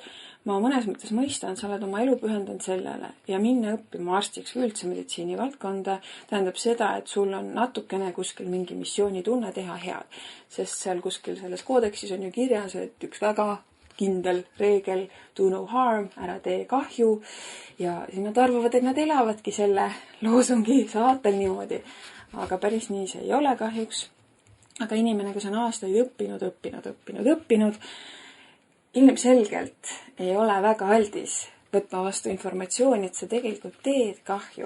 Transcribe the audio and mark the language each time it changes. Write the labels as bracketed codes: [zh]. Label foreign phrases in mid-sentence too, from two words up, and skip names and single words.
[et] Ma mõnes mõttes mõistan, sa oled oma elu pühendanud sellele ja minna õppima arstiks või üldse meditsiini valdkonda tähendab seda, et sul on natukene kuskil mingi missioonitunne teha head. Sest seal kuskil selles koodeksis on ju kirjas, et üks väga kindel reegel, [en] do no harm, [et] ära tee kahju ja siis nad arvavad, et nad elavadki selle loosungi saatel niimoodi. Aga päris nii see ei ole kahjuks. Aga inimene, kes on aastaid õppinud, ilmselgelt ei ole väga aldis võtma vastu informatsiooni, et sa tegelikult teed kahju.